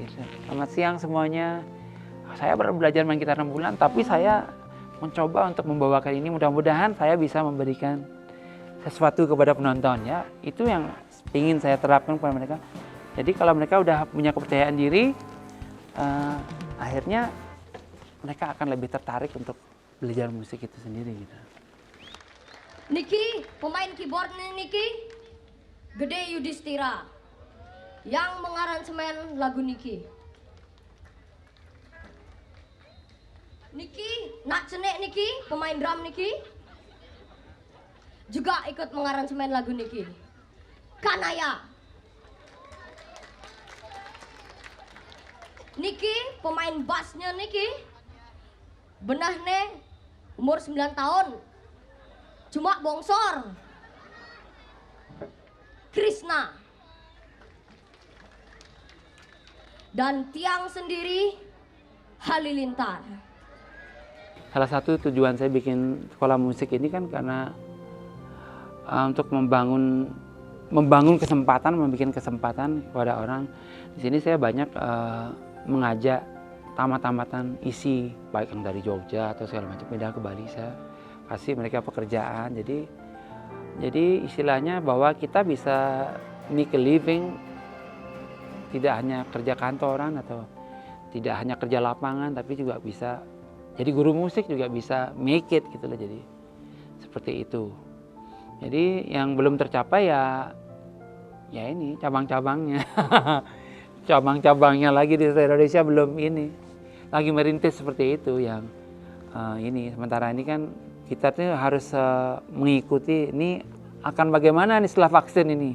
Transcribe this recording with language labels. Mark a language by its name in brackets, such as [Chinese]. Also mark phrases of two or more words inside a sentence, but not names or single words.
[Indonesian] Selamat siang semuanya, saya baru belajar main gitar 6 bulan, tapi saya mencoba untuk membawakan ini, mudah-mudahan saya bisa memberikan sesuatu kepada penonton ya. Itu yang ingin saya terapkan kepada mereka. Jadi kalau mereka udah punya kepercayaan diri, akhirnya mereka akan lebih tertarik untuk belajar musik itu sendiri gitu. Niki, pemain keyboardnya Niki, Gede Yudhistira, yang mengaransemen lagu Niki. Niki, Nak Cenek Niki, pemain drum Niki, juga ikut mengaransemen lagu Niki. Kanaya. Niki, pemain bassnya Niki, benahnya umur 9 tahun, cuma bongsor. Krishna. Dan tiang sendiri Halilintar. Salah satu tujuan saya bikin sekolah musik ini kan karena untuk membangun kesempatan, membuat kesempatan kepada orang. Di sini saya banyak mengajak tamat-tamatan isi, baik yang dari Jogja atau segala macam, pindah ke Bali. Saya kasih mereka pekerjaan. Jadi istilahnya bahwa kita bisa [English] make a living, [Indonesian] tidak hanya kerja kantoran atau tidak hanya kerja lapangan, tapi juga bisa jadi guru musik, juga bisa [English] make it [Indonesian] gitu loh. Jadi seperti itu. Jadi yang belum tercapai ya ini cabang-cabangnya. Cabang-cabangnya lagi di Indonesia belum ini. Lagi merintis seperti itu yang ini. Sementara ini kan kita tuh harus mengikuti ini akan bagaimana nih setelah vaksin ini.